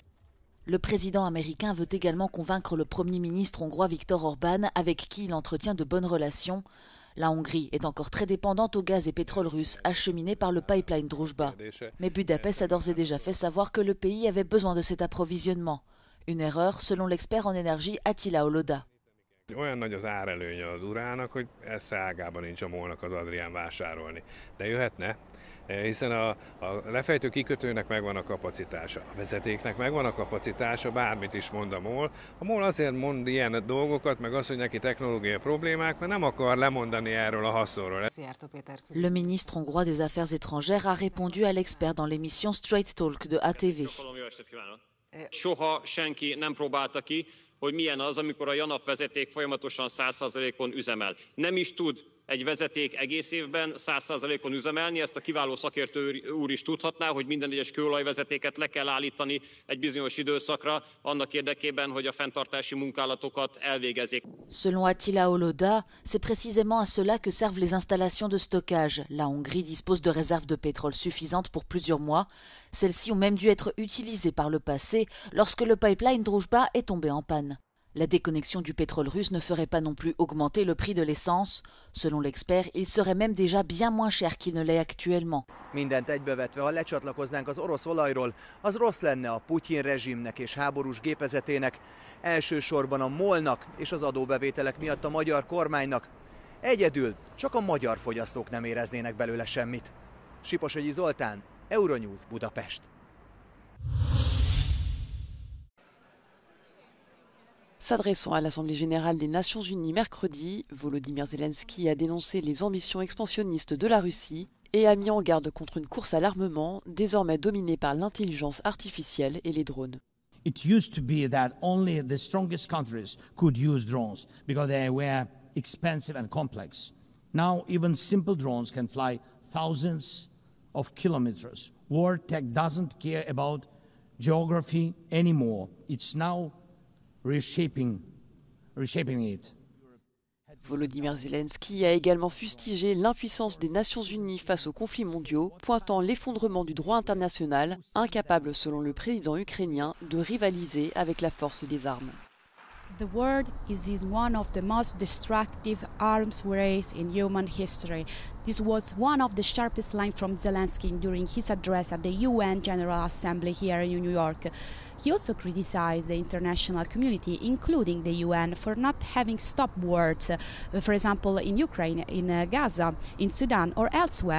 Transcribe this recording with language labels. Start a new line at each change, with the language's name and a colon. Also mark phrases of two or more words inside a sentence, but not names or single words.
French: Le président américain veut également convaincre le Premier ministre hongrois Viktor Orban, avec qui il entretient de bonnes relations. La Hongrie est encore très dépendante au gaz et pétrole russe acheminé par le pipeline Druzhba. Mais Budapest a d'ores et déjà fait savoir que le pays avait besoin de cet approvisionnement. Une erreur, selon l'expert en énergie Attila Oloda.
Hungarian: Olyan nagy az árelőnye az urának, hogy ezt ágában nincs a MOL-nak az Adrián vásárolni. De jöhetne, hiszen a lefejtő kikötőnek megvan a kapacitása, a vezetéknek megvan a kapacitása, bármit is mond a MOL. A MOL azért mond ilyen dolgokat, meg az, hogy neki technológiai problémák, mert nem akar lemondani erről a haszonról.
French: Le ministre hongrois des Affaires étrangères a répondu à l'expert dans l'émission Straight Talk de ATV.
Hungarian: Soha senki nem próbálta ki, hogy milyen az, amikor a JANAF vezeték folyamatosan 100%-on üzemel. Nem is tud egy vezeték egész évben 100%-on üzemelni, ezt a kiváló szakértő úr is tudhatná, hogy minden egyes kőolajvezetéket le kell állítani egy bizonyos időszakra, annak érdekében, hogy a fenntartási munkálatokat elvégezzék.
French: Selon Attila Oloda, c'est précisément à cela que servent les installations de stockage. La Hongrie dispose de réserves de pétrole suffisantes pour plusieurs mois. Celles-ci ont même dû être utilisées par le passé lorsque le pipeline Druzhba est tombé en panne. La déconnexion du pétrole russe ne ferait pas non plus augmenter le prix de l'essence. Selon l'expert, il serait même déjà bien moins cher qu'il ne l'est actuellement.
Hungarian: Mindent egybevetve, ha lecsatlakoznánk az orosz olajról, az rossz lenne a Putyin rezsimnek és háborús gépezetének, elsősorban a MOL-nak és az adóbevételek miatt a magyar kormánynak. Egyedül csak a magyar fogyasztók nem éreznének belőle semmit. Siposogyi Zoltán, Euronews, Budapest.
French: S'adressant à l'Assemblée générale des Nations unies mercredi, Volodymyr Zelensky a dénoncé les ambitions expansionnistes de la Russie et a mis en garde contre une course à l'armement désormais dominée par l'intelligence artificielle et les drones.
English: It used to be that only the strongest countries could use drones because they were expensive and complex. Now even simple drones can fly thousands of kilometers. War tech doesn't care about geography anymore. It's now reshaping it.
French: Volodymyr Zelensky a également fustigé l'impuissance des Nations unies face aux conflits mondiaux, pointant l'effondrement du droit international, incapable selon le président ukrainien de rivaliser avec la force des armes.
English: The world is in one of the most destructive arms race in human history. This was one of the sharpest lines from Zelensky during his address at the UN General Assembly here in New York. He also criticized the international community, including the UN, for not having stopped wars, for example, in Ukraine, in Gaza, in Sudan, or elsewhere.